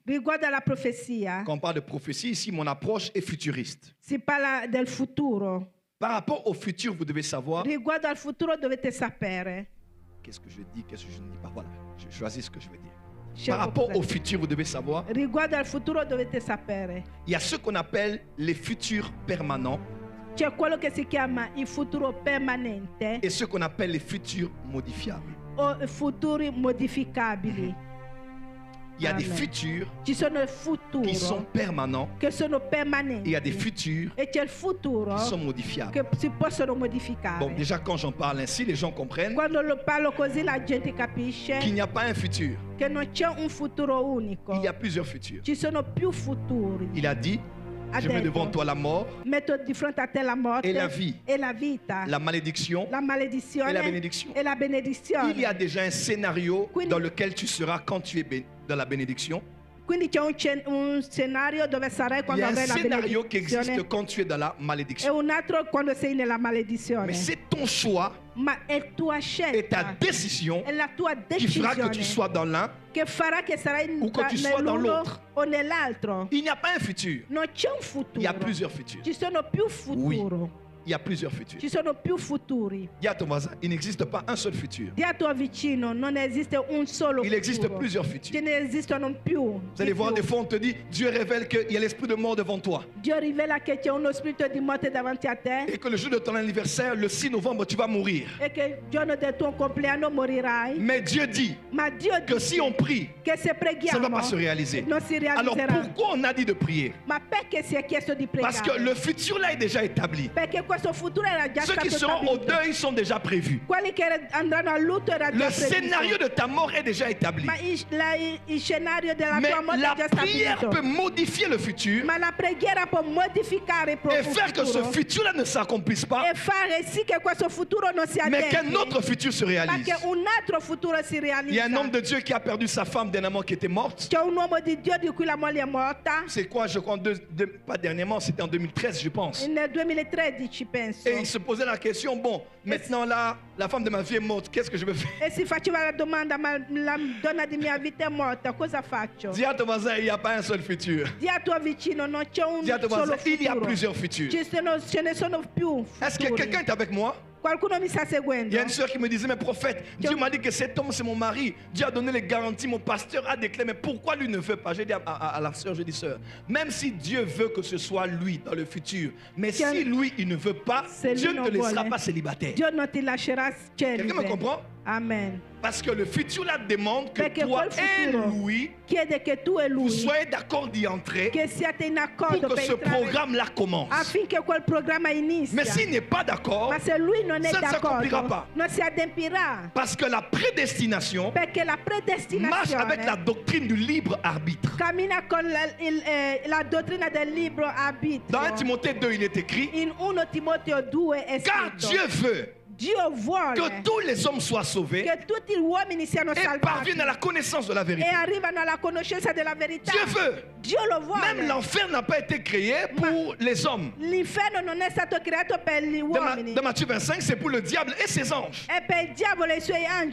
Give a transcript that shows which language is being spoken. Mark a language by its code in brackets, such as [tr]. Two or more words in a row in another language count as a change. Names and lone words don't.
[it] riguardo alla profezia, [fr] quand on parle de prophétie, ici mon approche est futuriste. [it] si parla del futuro. [fr] Par rapport au futur, vous devez savoir [it] Riguardo al futuro dovete sapere. [fr] qu'est-ce que je dis, qu'est-ce que je ne dis pas. Voilà, je choisis ce que je veux dire. [it] Scelgo [fr] Par rapport [it] cosa [fr] au [it] dire. [fr] futur, vous devez savoir, [it] Riguardo al futuro dovete sapere. [fr] il y a ce qu'on appelle les futurs permanents [it] C'è quello che si chiama il futuro permanente [fr] et ce qu'on appelle les futurs modifiables. [it] o futuri modificabili. [fr] Il y a des Amen. futurs [it] Ci sono il futuro [fr] qui sont permanents [it] che sono [fr] et il [it] permanenti [fr] y a des futurs [it] e c'è il futuro [fr] qui sont modifiables. [it] che si possono modificare. [fr] Bon, déjà quand j'en parle ainsi, les gens comprennent [it] Quando lo parlo così la gente capisce [fr] qu'il n'y a pas un futur. [it] che non c'è un futuro unico. [fr] Il y a plusieurs futurs. [it] Ci sono più futuri. [fr] Il a dit, [it] Ha [fr] je mets [it] detto, [fr] devant toi la mort, [it] metto di fronte a te la morte [fr] e la vie. [it] e la vita, [fr] la malédiction. [it] la maledizione [fr] e la benediction. [it] e la benedizione. [fr] Il y a déjà un scénario [it] Quindi- [fr] dans lequel tu seras quand tu es dans la bénédiction. [it] Quindi c'è un scenario dove sarai [fr] Il y [it] quando [fr] a un [it] avrai la [fr] scénario qui [it] benedizione [fr] existe quand tu es dans la [it] e [fr] malédiction. [it] un altro quando sei nella maledizione. [fr] Mais c'est ton choix [it] Ma è tua [fr] et ta [it] scelta, [fr] décision [it] è la tua [fr] qui fera que tu [it] decisione [fr] sois dans l'un. [it] che farà che sarai [fr] ou que tu sois dans [it] nell'uno [fr] l'autre. [it] o nell'altro. [fr] Il n'y a pas un futur. [it] Non c'è un [fr] Il [it] futuro. [fr] y a plusieurs futurs. [it] Ci sono più futuro. [fr] Il y a plusieurs futurs. [it] Ci sono più futuri. [fr] Dis à ton voisin, il n'existe pas un seul futur. [it] Di a tuo vicino non esiste un solo [fr] Il existe [it] futuro. [fr] plusieurs [it] Ce [fr] futurs. [it] ne esistono più. [fr] Vous allez voir, des fois on te dit, Dieu révèle qu'il y a l'esprit de mort devant toi. [it] Dio rivela che c'è uno spirito di morte davanti a te [fr] Et que le jour de ton anniversaire, le 6 novembre, tu vas mourir. [it] e che il giorno del tuo compleanno morirai. [fr] Mais Dieu dit [it] Ma Dio [fr] que [it] dice [fr] si on prie, [it] che se [fr] ça ne [it] preghiamo [fr] va pas se réaliser. [it] non si [fr] Alors [it] realizzerà. [fr] pourquoi on a dit de prier? [it] Ma perché si è chiesto di [fr] Parce que [it] pregare? [fr] le futur là est déjà établi. [it] Perché questo futuro era già [fr] Ceux qui [it] stato [fr] seront au [it] stabilito. [fr] deuil sont déjà prévus. [it] Quelli che andranno a lutto era già [fr] Le scénario [it] previsto. [fr] de ta mort est déjà établi. [it] Ma il scenario della [fr] Mais [it] tua morte [fr] la [it] è già [fr] prière [it] stabilito. [fr] peut modifier le futur [it] Ma la preghiera può modificare il [fr] et [it] proprio [fr] faire que ce [it] futuro [fr] futur-là ne s'accomplisse pas, [it] e fare sì che questo futuro non si [fr] mais qu'un [it] adempi, [fr] autre futur se [it] ma [fr] réalise. [it] che un altro futuro si [fr] Il y a [it] realizza. [fr] un homme de Dieu qui a perdu sa femme dernièrement qui était morte. [it] C'è un uomo di Dio di cui la moglie è morta [fr] C'est quoi, je crois, pas dernièrement, c'était en 2013, je pense. [it] nel 2013 penso, [fr] Et il se posait la question, bon, maintenant là, la femme de ma vie est morte, qu'est-ce que je vais faire? [it] e si faceva la domanda: ma la donna di mia vita è morta, cosa faccio? [fr] Dis à ton voisin, il n'y a pas un seul futur. [it] Di a tuo vicino non c'è un [fr] Dis à ton [it] solo [fr] voisin, il y a [it] futuro, [fr] plusieurs futurs. [it] ce ne sono più [fr] Est-ce que [it] futuri. [fr] quelqu'un est avec moi? [it] Qualcuno mi sta [fr] Il [it] seguendo? [fr] y a une soeur qui me disait, mais prophète, Dieu m'a dit que cet homme c'est mon mari. Dieu a donné les garanties, mon pasteur a déclaré, mais pourquoi lui ne veut pas? J'ai dit à la soeur, je dis sœur, même si Dieu veut que ce soit lui dans le futur, mais Tiens, si lui il ne veut pas, [it] se [fr] Dieu [it] lui [fr] ne te [it] non [fr] laissera [it] vuole, [fr] pas célibataire. [it] Dio non ti lascerà [fr] Quelqu'un me [it] celibe. [fr] comprend? Amen. Parce que le futur là demande que [it] Perché [fr] toi [it] quel [fr] et [it] futuro [fr] lui, [it] chiede che tu e [fr] vous [it] lui [fr] soyez d'accord d'y entrer [it] che siate in [fr] pour [it] accordo [fr] que [it] per [fr] ce [it] entrare [fr] programme là commence. [it] affinché quel programma inizia. [fr] Mais s'il n'est pas d'accord, [it] Ma se lui non è [fr] ça ne s'accomplira [it] d'accordo, [fr] pas. [it] non si adempirà. [fr] Parce que la prédestination [it] Perché la [fr] marche avec la [it] predestinazione [fr] doctrine du libre arbitre. [it] cammina con la dottrina del libro [fr] Dans 1 [it] arbitrio. [fr] Timothée 2, il est écrit, [it] In 1 Timoteo 2 è [fr] car [it] scritto: [fr] Dieu veut [it] Dio vuole [fr] que tous les hommes soient sauvés [it] che tutti gli uomini siano [fr] et [it] salvati [fr] parviennent à la connaissance de la [it] e [fr] vérité. [it] arrivano alla conoscenza della verità. [fr] Dieu veut. [it] Dio lo vuole. [fr] Même l'enfer n'a pas été créé pour les hommes. [it] L'inferno non è stato creato per gli uomini, [fr] Dans Matthieu 25, c'est pour le diable et ses anges. [it] è per il diavolo e i suoi angeli.